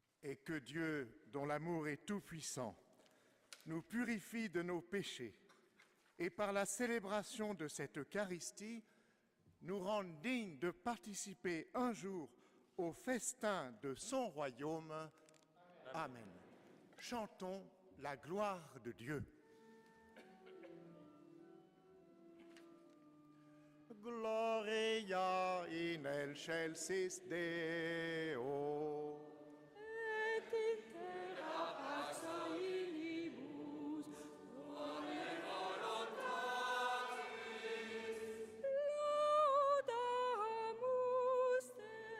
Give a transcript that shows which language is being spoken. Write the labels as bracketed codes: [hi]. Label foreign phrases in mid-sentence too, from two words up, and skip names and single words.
[fr] et que Dieu, dont l'amour est tout-puissant, nous purifie de nos péchés et par la célébration de cette Eucharistie, nous rende dignes de participer un jour au festin de son royaume. Amen. Chantons la gloire de Dieu. [la] Gloria in excelsis Deo. Et in terra pax salibus, bone voluntatis, laudamus te.